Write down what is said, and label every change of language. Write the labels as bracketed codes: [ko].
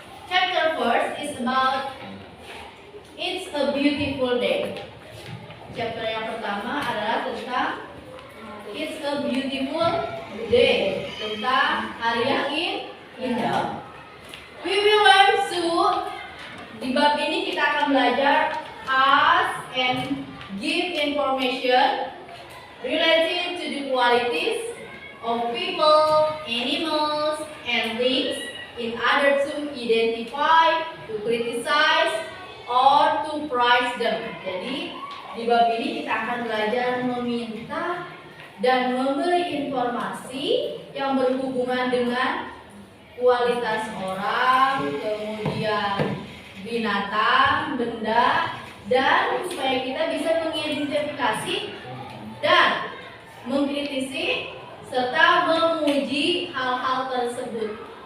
[en] Chapter first is about It's a Beautiful Day. [id] Chapter yang pertama adalah tentang It's a Beautiful Day, tentang hari yang indah. [en] We will learn soon. [id] Di bab ini kita akan belajar [en] ask and give information related to the qualities of people, animals, and things in order to identify, to criticize, or to praise them. [id] Jadi di bab ini kita akan belajar meminta dan memberi informasi yang berhubungan dengan kualitas orang, kemudian binatang, benda, dan supaya kita bisa mengidentifikasi dan mengkritisi serta memuji hal-hal tersebut.